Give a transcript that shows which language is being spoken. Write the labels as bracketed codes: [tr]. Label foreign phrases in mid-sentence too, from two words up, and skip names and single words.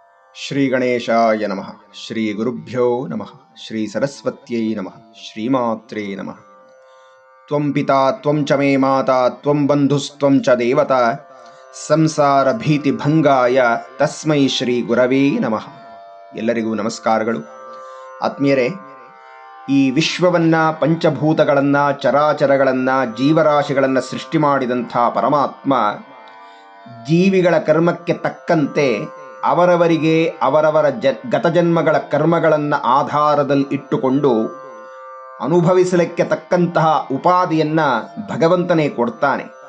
[sa] ಶ್ರೀ ಗಣೇಶಾಯ ನಮಃ. ಶ್ರೀ ಗುರುಭ್ಯೋ ನಮಃ. ಶ್ರೀ ಸರಸ್ವತ್ಯೈ ನಮಃ. ಶ್ರೀಮಾತ್ರೇ ನಮಃ. ತ್ವಂ ಪಿತಾ ತ್ವಂ ಚ ಮೇ ಮಾತಾ ತ್ವಂ ಬಂಧುಸ್ತ್ವಂ ಚ ದೇವತಾ ಸಂಸಾರ ಭೀತಿ ಭಂಗಾಯ ತಸ್ಮೈ ಶ್ರೀ ಗುರವೇ ನಮಃ. [kn] ಎಲ್ಲರಿಗೂ ನಮಸ್ಕಾರಗಳು. ಆತ್ಮೀಯರೇ, ಈ ವಿಶ್ವವನ್ನ, ಪಂಚಭೂತಗಳನ್ನ, ಚರಾಚರಗಳನ್ನ, ಜೀವರಾಶಿಗಳನ್ನ ಸೃಷ್ಟಿ ಮಾಡಿದಂಥ ಪರಮಾತ್ಮ ಜೀವಿಗಳ ಕರ್ಮಕ್ಕೆ ತಕ್ಕಂತೆ ಅವರವರಿಗೆ ಅವರವರ ಗತಜನ್ಮಗಳ ಕರ್ಮಗಳನ್ನು ಆಧಾರದಲ್ಲಿ ಇಟ್ಟುಕೊಂಡು ಅನುಭವಿಸಲಿಕ್ಕೆ ತಕ್ಕಂತಹ ಉಪಾಧಿಯನ್ನ ಭಗವಂತನೇ ಕೊಡ್ತಾನೆ.